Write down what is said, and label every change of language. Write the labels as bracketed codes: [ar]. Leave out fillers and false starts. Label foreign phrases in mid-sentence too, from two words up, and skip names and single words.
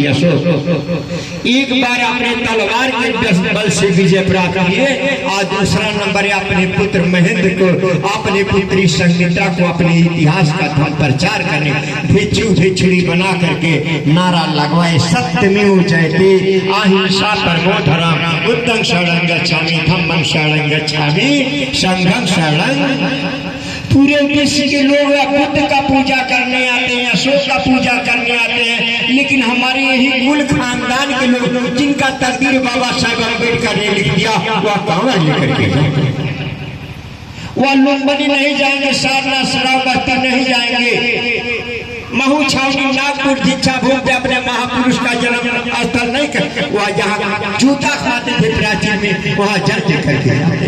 [hi] अशोक एक बार अपने तलवार के बल से विजय प्राप्त किए, और दूसरा नंबर अपने पुत्र महेंद्र को, अपने पुत्री संगीता को अपने इतिहास का धर्म प्रचार करने भिक्षुड़ी बना करके नारा लगवाए, [sa] सत्यमेव जयते अहिंसा परमो धर्म, [pi] बुद्धं शरणं गच्छामि, धम्मं शरणं गच्छामि, संघं शरणं। [hi] पूरे विश्व के लोग बुद्ध का पूजा करने आते हैं, अशोक का पूजा करने आते हैं, लेकिन हमारे यही मूल खानदान के लोग जिनका तकदीर बाबा साहब अम्बेडकर ने लिख दिया वह कहाँ लेकर के वह लुम्बनी नहीं जाएंगे, सारनाथ श्रावस्ती नहीं जाएंगे, महू छावनी नागपुर दीक्षा भूमि पे अपने महापुरुष का जन्म स्थल नहीं कर, वहाँ जहाँ जूता खाते थे प्राचीन में वहाँ जल करके जाते।